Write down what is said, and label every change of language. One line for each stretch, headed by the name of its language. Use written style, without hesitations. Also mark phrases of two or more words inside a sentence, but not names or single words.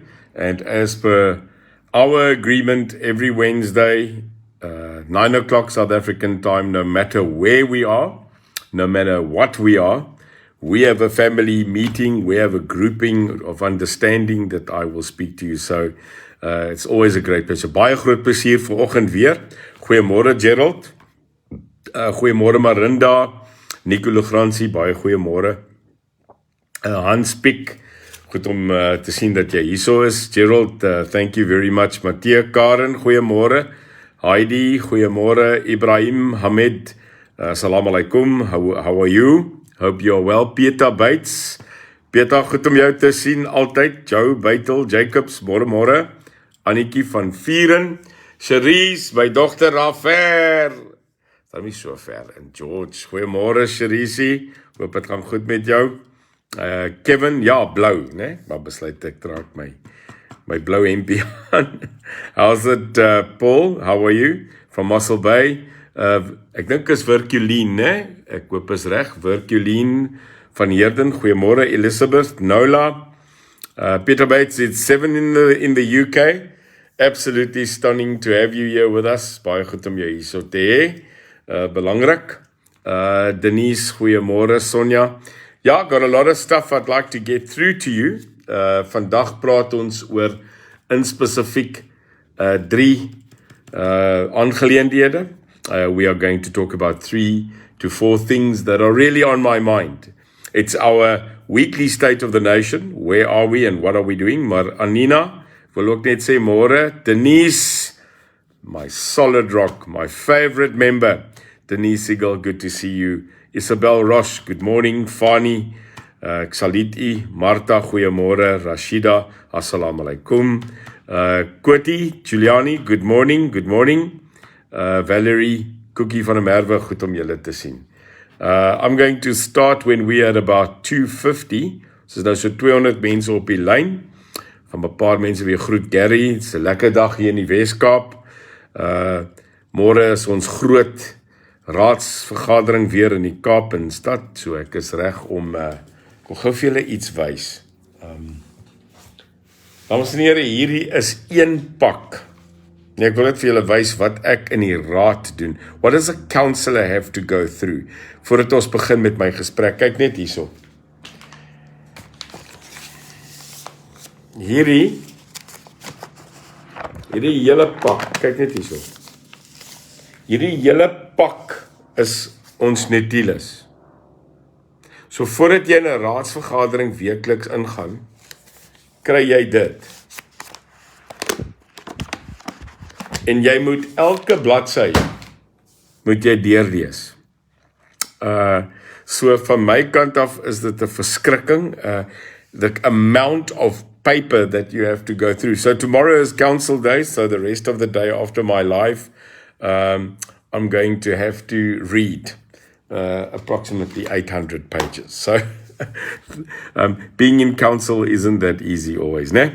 English: And as per our agreement, every Wednesday, 9 o'clock South African time, no matter where we are, no matter what we are, we have a family meeting, we have a grouping of understanding that I will speak to you. So it's always a great pleasure.
Afrikaans: Baie groot plesier vanoggend weer. Goeiemôre Gerald. Goeiemôre Marinda. Nico Lugransie, baie goeiemôre. Hans Piek, goed om te sien dat jy hierso is. Gerald,
English: thank you very much.
Afrikaans: Matthea Karen, goeiemôre. Heidi, goeiemôre.
Arabic: Ibrahim Hamed, salam alaikum.
English: How are you? Hope you're well. Peter Bates.
Afrikaans: Peter, goed om jou te sien altyd. Joe Beitel, Jacobs, môre. Annikie van Vieren. Cherise, my dogter Rafer. Dit is nie so ver. En George, goeiemôre Cherise. Hoop het gaan goed met jou. Kevin, ja, blou, né? Maar besluit ek draak my blou hempie aan.
English: How's it, Paul? How are you? From Mossel Bay.
Afrikaans: Ek dink is Virkuline, né? Ek hoop is reg. Virkuline van Heerden. Goeiemôre Elizabeth, Nola.
English: Peter Bates, it's 7 in the UK. Absolutely stunning to have you here with us.
Afrikaans: Baie goed om jou hier so te hê. Belangrik. Denise, goeiemôre. Sonja. Ja,
English: got a lot of stuff I'd like to get through to you.
Afrikaans: Vandag praat ons oor in spesifiek 3 aangeleenthede.
English: We are going to talk about 3 to 4 things that are really on my mind. It's our weekly state of the nation. Where are we and what are we doing?
Afrikaans: Maar Anina, wil ook net sê môre.
English: Denise, my solid rock, my favorite member. Denise Siegel, good to see you. Isabel Roche, good morning.
Afrikaans: Fani, Xaliti, Martha, goeiemôre.
English: Rashida,
Arabic: assalamu alaikum.
English: Koti, Giuliani, good morning. Good morning.
Afrikaans: Valerie, Cookie van der Merwe, goed om julle te sien.
English: I'm going to start when we are about 250.
Afrikaans: So nou so 200 mense op die lyn. Van 'n paar mense weer groet Gary. Dit's 'n lekker dag hier in die Weskaap. Môre is ons groot raadsvergadering weer in die Kaap en stad. So ek is reg om ek wil gou vir julle iets wys. Dames en here, hierdie is 1 pak. Ek wil net vir julle wys wat ek in die raad doen.
English: What does a councillor have to go through?
Afrikaans: Voordat ons begin met my gesprek, kyk net hierso. Hierdie hele pak, kyk net hierso. Hierdie hele pak is ons notules. So voordat jy in 'n raadsvergadering weekliks ingaan, kry jy dit. En jy moet elke bladsy moet jy deurlees. So van my kant af is dit 'n verskrikking.
English: The amount of paper that you have to go through. So tomorrow is council day, so the rest of the day after my life, I'm going to have to read approximately 800 pages. So being in council isn't that easy always, né?